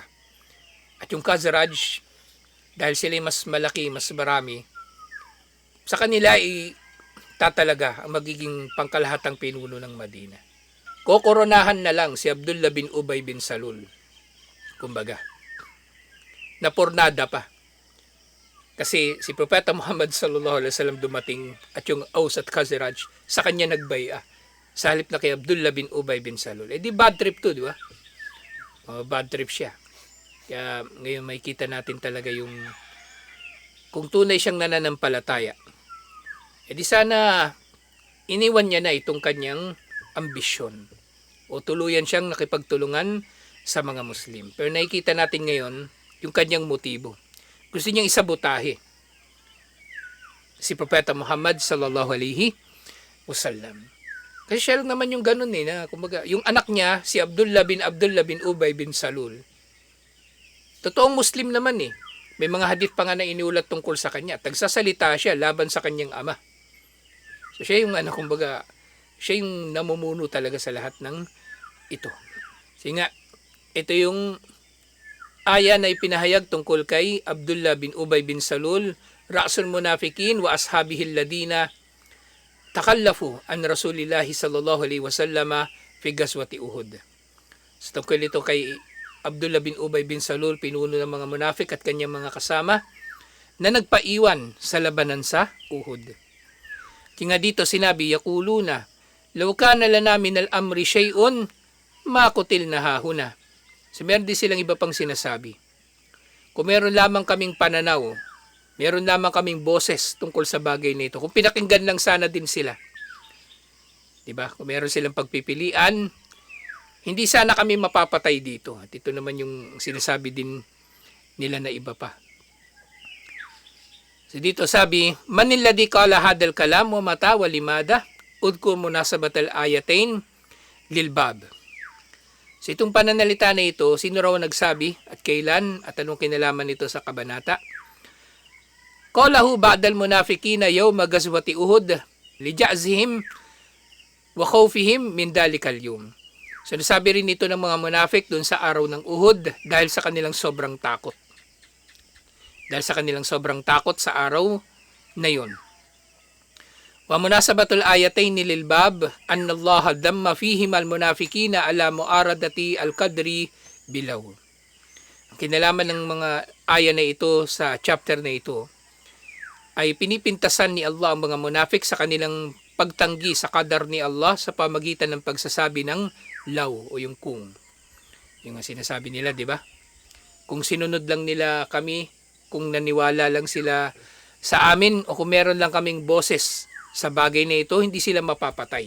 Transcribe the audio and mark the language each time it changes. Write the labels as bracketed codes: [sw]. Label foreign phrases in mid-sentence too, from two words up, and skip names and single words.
[tl] At yung Khazraj, dahil sila mas malaki, mas marami, sa kanila tatalaga ang magiging pangkalahatang pinuno ng Madina. Kokoronahan na lang si Abdullah bin Ubay bin Salul. Kumbaga, napurnada pa. Kasi si Propeta Muhammad [ar] صلى الله عليه وسلم [tl] dumating at yung Aus at Khazraj sa kanya nagbaya. Sa halip na kay Abdullah bin Ubay bin Salul. Di [en] bad trip [tl] to, di ba? [en] Bad trip [tl] siya. Kaya ngayon makikita natin talaga yung kung tunay siyang nananampalataya. Di sana iniwan niya na itong kanyang ambisyon o tuluyan siyang nakipagtulungan sa mga Muslim. Pero nakikita natin ngayon yung kanyang motibo. Gusto niyang isabotahe si Propeta Muhammad [ar] صلى الله عليه وسلم. [tl] Kasi siya lang naman yung ganun na kumbaga, yung anak niya si Abdullah bin Ubay bin Salul. Totoong Muslim naman May mga hadith pa nga na iniulat tungkol sa kanya. Tagsasalita siya laban sa kanyang ama. So siya yung kumbaga, siya yung namumuno talaga sa lahat ng ito. Kasi nga, ito yung aya na ipinahayag tungkol kay Abdullah bin Ubay bin Salul, [ar] رأس المنافقين وأصحابه الذين تخلفوا عن رسول الله صلى الله عليه وسلم في غزوة أحد. [tl] So tungkol ito kay Abdullah bin Ubay bin Salul, pinuno ng mga munafik at kanyang mga kasama na nagpaiwan sa labanan sa Uhud. Kaya dito sinabi, [ar] يقولون لو كان لنا من الأمر شيء ما قتلنا هاهنا. [tl] So meron din silang iba pang sinasabi. Kung meron lamang kaming pananaw, meron lamang kaming boses tungkol sa bagay na ito, kung pinakinggan lang sana din sila. Diba? Kung meron silang pagpipilian, hindi sana kami mapapatay dito. At ito naman yung sinasabi din nila na iba pa. So dito sabi, [ar] من الذي قال هذا الكلام ومتى ولماذا اذكر مناسبة الآيتين للباب. [tl] So itong pananalita na ito, sino raw nagsabi at kailan at anong kinalaman nito sa kabanata? [ar] قاله بعض المنافقين يوم غزوة أحد لجزعهم وخوفهم من ذلك اليوم. [tl] So nasabi rin ito ng mga munafik doon sa araw ng Uhud dahil sa kanilang sobrang takot. Dahil sa kanilang sobrang takot sa araw na yon. [ar] ومناسبة الآيتين للباب أن الله ذم فيهم المنافقين على معارضة القدر بلو. [tl] Ang kinalaman ng mga aya na ito sa chapter na ito ay pinipintasan ni Allah ang mga munafik sa kanilang pagtanggi sa qadar ni Allah sa pamagitan ng pagsasabi ng law o yung kung. Yung sinasabi nila, di ba? Kung sinunod lang nila kami, kung naniwala lang sila sa amin o kung meron lang kaming boses sa bagay na ito, hindi sila mapapatay.